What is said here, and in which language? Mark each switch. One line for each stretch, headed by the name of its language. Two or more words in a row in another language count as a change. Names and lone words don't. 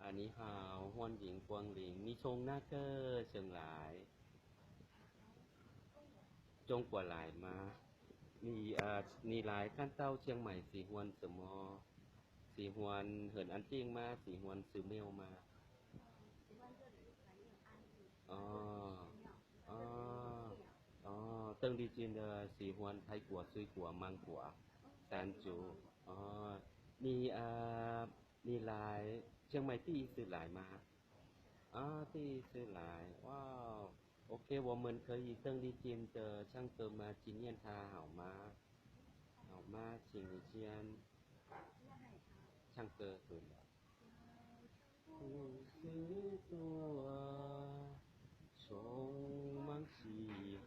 Chinese: 你好欢迎光临你从哪个เชียงราย中国来吗你来看到เชียงใหม่喜欢什么喜欢很安静吗喜欢寺庙吗邓丽君的喜欢泰国水果芒果山竹你来เชียงใหม่第一次来吗第一次来哇OK我们可以邓丽君的唱歌吗纪念她好吗好吗请你先唱歌对了是多充满喜和